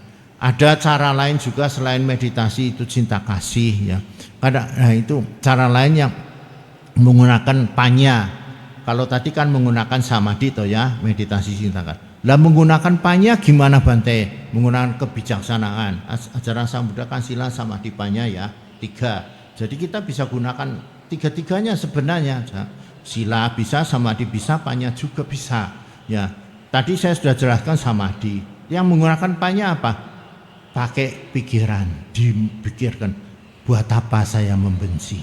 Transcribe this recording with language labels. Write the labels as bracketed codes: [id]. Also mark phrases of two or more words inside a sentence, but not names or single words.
[id] Ada cara lain juga selain meditasi itu cinta kasih, ya. Nah itu cara lain yang menggunakan panya. Kalau tadi kan menggunakan samadhi toh ya, meditasi cinta kasih. Lah menggunakan panya gimana Bante? Menggunakan kebijaksanaan. Ajaran Sang Buddha kan [pi] sila samadhi panya [id] ya, 3. Jadi kita bisa gunakan tiga-tiganya sebenarnya. Sila bisa, samadhi bisa, panya juga bisa. Ya, tadi saya sudah jelaskan samadhi. Yang menggunakan panya apa? Pakai pikiran, dipikirkan, buat apa saya membenci?